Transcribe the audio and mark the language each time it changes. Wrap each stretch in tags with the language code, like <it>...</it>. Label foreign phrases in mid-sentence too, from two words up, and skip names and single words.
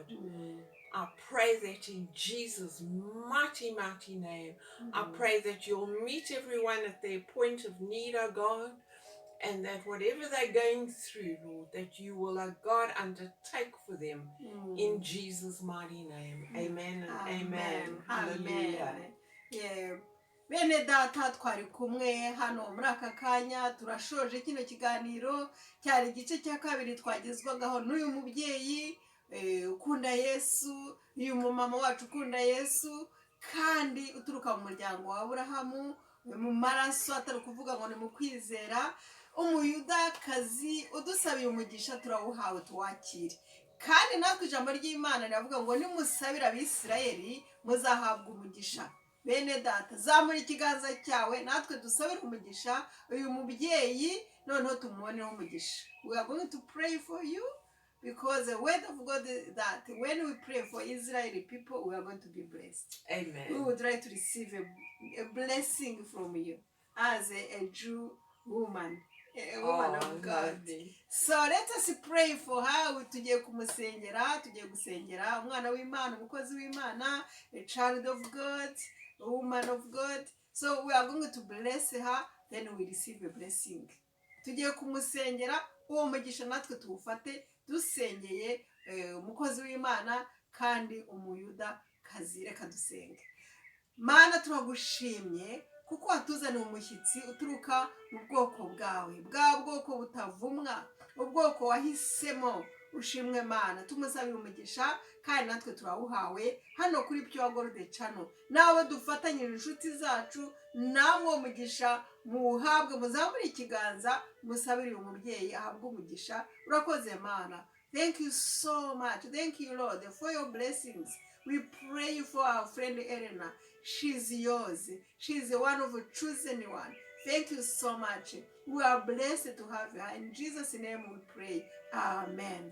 <en>I pray that in Jesus' mighty, mighty name, I pray that you'll meet everyone at their point of need, oh God, and that whatever they're going through, Lord, that you will, oh God, undertake for them in Jesus' mighty name. Amen and amen. Hallelujah. Yeah.</en> <rw>Bene data twari kumwe hano muri aka kanya turashoje kino kiganiro cyari igice cya kabiri twagezwagaho n'uyu mubyeyi ukunda Yesu, uyu mumama wacu ukunda Yesu kandi uturuka mu muryango wa Aburahamu mu maraso atari kuvuga ngo ni mu kwizera, umuyudakazi udusabiye umugisha turawuhawe tuwakire. Kandi natwe ijambo ry'Imana riravuga ngo nimusabira Abisirayeli muzahabwa umugisha. Bene data zamura ikiganza cyawe natwe dusabire umugisha uyu mubyeyi noneho tumuboneho umugisha.</rw> <en>We are going to pray for you because the word of God is that when we pray for Israeli people, we are going to be blessed. Amen. We would like to receive a blessing from you as a Jew woman. A woman of God. Lovely. So let us pray for her.</en> <rw>Tugiye kumusengera, tugiye gusengera umwana w'Imana, umukozi w'Imana,</rw> <en>a child of God, a woman of God. So we are going to bless her, then we receive a blessing.</en> <rw>Tugiye kumusengera, uwo mugisha natwe tuwufate dusengeye umukozi w'Imana kandi umuyuda kazi. Reka dusenge. Mana turagushimye kuko watuzaniye umushyitsi uturuka mu bwoko bwawe, bwa bwoko butavumwa, ubwoko wahisemo. Ushimwe Mana, tumusabire umugisha kandi natwe turawuhawe hano kuri Pure Gold Channel. Nawe dufatanyije inshuti zacu, namwe umugisha muhabwe, muzamure ikiganza musabire uyu mubyeyi ahabwe umugisha. Urakoze Mana.</rw> <en>Thank you so much. Thank you Lord for your blessings. We pray for our friend Eleanor. She's yours. She's one of the chosen one. Thank you so much. We are blessed to have her. In Jesus' name we pray. Amen.</en>